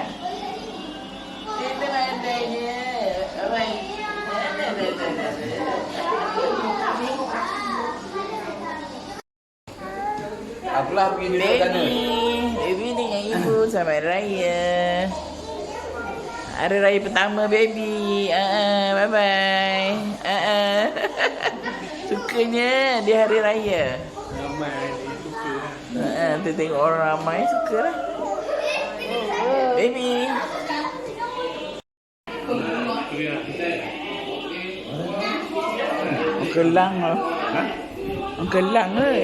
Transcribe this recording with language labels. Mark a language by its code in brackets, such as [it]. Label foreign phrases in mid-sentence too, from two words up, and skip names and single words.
[ms] Kita mandainya. Apalah pergi duduk sana. Baby dengan ibu selamat Hari Raya. Hari Raya pertama, baby. Bye-bye. Sukanya di Hari Raya. Ramai suka. Kita tengok orang ramai, suka lah. Baby. Kelang lah. Kelang ke?